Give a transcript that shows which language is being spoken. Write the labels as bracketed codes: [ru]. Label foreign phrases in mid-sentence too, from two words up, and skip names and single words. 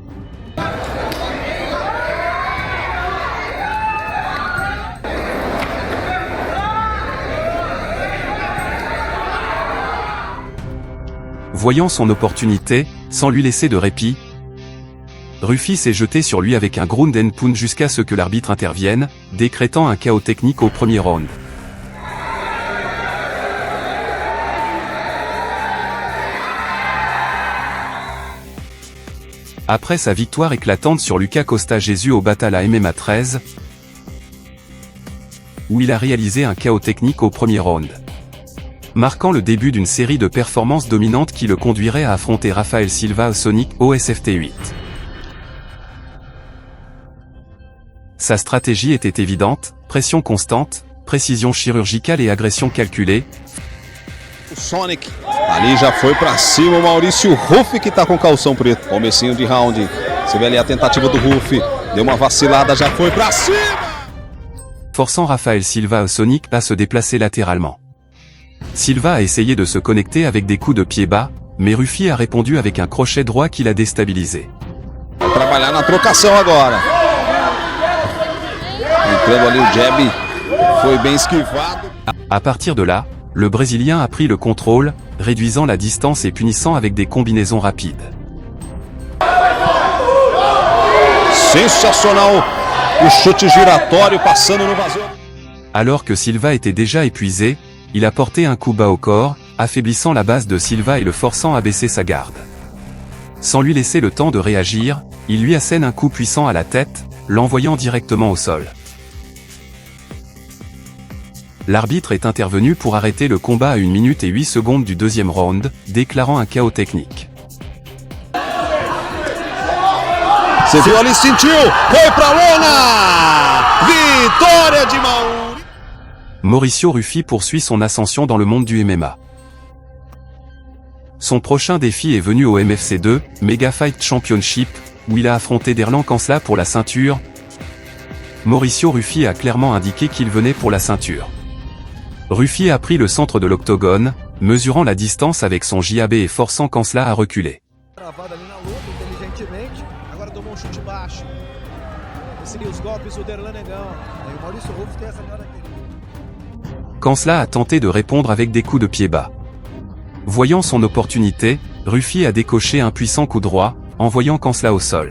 [fr] Voyant son opportunité, sans lui laisser de répit, Ruffi s'est jeté sur lui avec un [en] ground and pound [fr] jusqu'à ce que l'arbitre intervienne, décrétant un KO technique au premier round. Après sa victoire éclatante sur Lucas Costa Jesus au Batalla MMA 13, où il a réalisé un KO technique au premier round, marquant le début d'une série de performances dominantes qui le conduirait à affronter Rafael Silva Sonic au SFT 8. Sa stratégie était évidente, pression constante, précision chirurgicale e agression calculée. [pt] O Sonic, ali já foi pra cima o Maurício Ruffi que tá com calção preto. Comecinho de round, você vê ali a tentativa do Ruffi, Deu uma vacilada, já foi pra cima! [fr] Forçant Rafael Silva Sonic à se déplacer latéralement. Silva a essayé de se connecter avec des coups de pied bas, mais Ruffi a répondu avec un crochet droit qui l'a déstabilisé. [pt] Vai trabalhar na trocação agora. Entrando ali o jab, foi bem esquivado. [fr] À partir de là, le Brésilien a pris le contrôle, réduisant la distance et punissant avec des combinaisons rapides. [pt] Sensacional o chute giratório passando no vazio. [fr] Alors que Silva était déjà épuisé, il a porté un coup bas au corps, affaiblissant la base de Silva et le forçant à baisser sa garde. Sans lui laisser le temps de réagir, il lui assène un coup puissant à la tête, l'envoyant directement au sol. L'arbitre est intervenu pour arrêter le combat à 1 minute et 8 secondes du deuxième round, déclarant un chaos technique. [pt] Você viu ali, sentiu, foi pra lona! Vitória de Mauri! [fr] Mauricio Ruffi poursuit son ascension dans le monde du MMA. Son prochain défi est venu au MFC 2, Mega Fight Championship, où il a affronté Derlan Kansla pour la ceinture. Mauricio Ruffi a clairement indiqué qu'il venait pour la ceinture. Ruffi a pris le centre de l'octogone, mesurant la distance avec son JAB et forçant Kansla à reculer. [pt] Travado ali na luta, inteligentemente. Agora tomou chute baixo. Recebeu os golpes do Derlan Negão. Aí o Maurício Ruffi tem essa característica. [fr] Kansla a tenté de répondre avec des coups de pied bas. Voyant son opportunité, Ruffi a décoché un puissant coup droit, envoyant Kansla au sol.